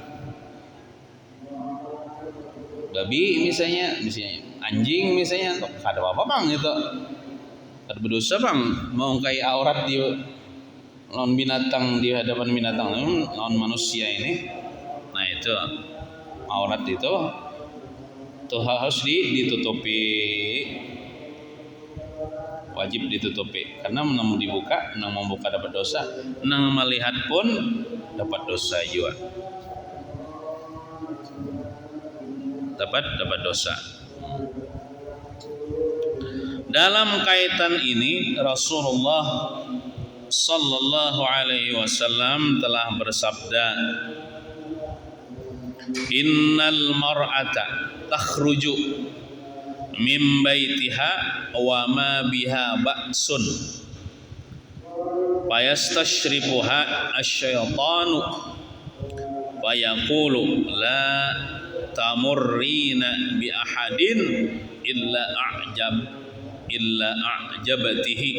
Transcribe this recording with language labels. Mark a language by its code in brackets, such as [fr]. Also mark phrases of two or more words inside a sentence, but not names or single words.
[bjn] Babi misalnya anjing misalnya, kada apa bang itu, kada berdosa bang, mau kayak aurat di lawan binatang, di hadapan binatang, lawan manusia ini. Nah itu aurat itu harus ditutupi, wajib ditutupi, karena menang dibuka, menang membuka dapat dosa, menang melihat pun dapat dosa juga, dapat dosa. Dalam kaitan ini Rasulullah [ar] صلى الله عليه وسلم [bjn] telah bersabda, [ar] إن المرأة تخرج من بيتها وما بها بأس فيستشرفها الشيطان فيقول لا تمرين بأحد إلا أعجبته